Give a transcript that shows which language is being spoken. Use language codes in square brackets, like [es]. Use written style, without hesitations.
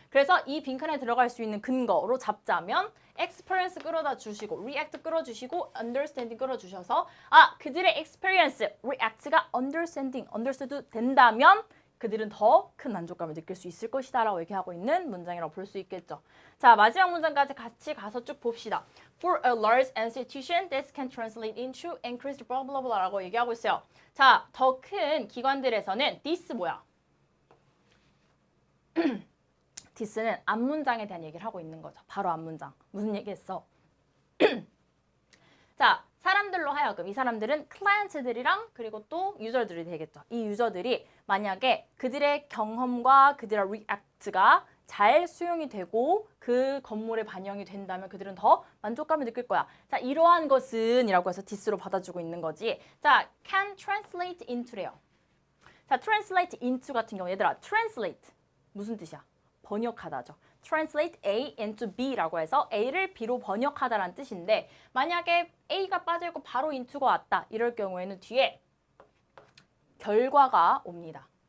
[ko] 그래서 이 빈칸에 들어갈 수 있는 근거로 잡자면 experience 끌어다 주시고 react 끌어주시고 understanding 끌어주셔서 그들의 experience, react가 understanding, understood 된다면 그들은 더 큰 만족감을 느낄 수 있을 것이다 라고 얘기하고 있는 문장이라고 볼 수 있겠죠. 자, 마지막 문장까지 같이 가서 쭉 봅시다. [en] For a large institution, this can translate into increased blah blah blah [ko] 라고 얘기하고 있어요. 자, 더 큰 기관들에서는 this 뭐야? this는 앞문장에 대한 얘기를 하고 있는 거죠. 바로 앞문장. 무슨 얘기했어? 자, 사람들로 하여금 이 사람들은 클라이언트들이랑 그리고 또 유저들이 되겠죠. 이 유저들이 만약에 그들의 경험과 그들의 리액트가 잘 수용이 되고 그 건물에 반영이 된다면 그들은 더 만족감을 느낄 거야. 자, 이러한 것은 이라고 해서 this로 받아주고 있는 거지. [en] 자, can translate into래요. [ko] 자, translate into 같은 경우 얘들아, translate 무슨 뜻이야? 번역하다죠. translate A into B라고 해서 A를 B로 번역하다라는 뜻인데 만약에 A가 빠져있고 바로 into가 왔다. 이럴 경우에는 뒤에 결과가 옵니다.